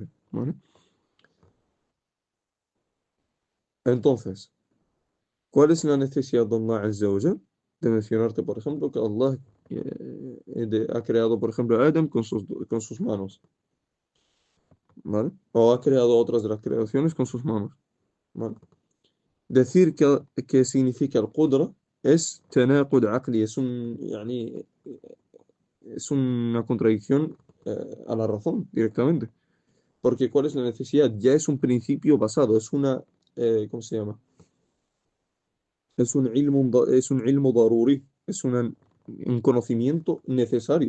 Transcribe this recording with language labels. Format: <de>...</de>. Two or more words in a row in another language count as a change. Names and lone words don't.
<es>¿Vale? Entonces, ¿cuál es la necesidad de Allah</es> <ar>عز وجل?</ar> <es>De mencionarte, por ejemplo, que Allah ha creado, por ejemplo, a Adam con sus manos. ¿Vale? O ha creado otras de las creaciones con sus manos. ¿Vale? Decir que significa el qudra es</es> <ar>تناقض عقلي,</ar> <es>es una contradicción a la razón directamente. Porque ¿cuál es la necesidad? Ya es un principio basado, ¿cómo se llama? Es un</es> <ar>علم ضروري,</ar> <es>un conocimiento necesario.</es>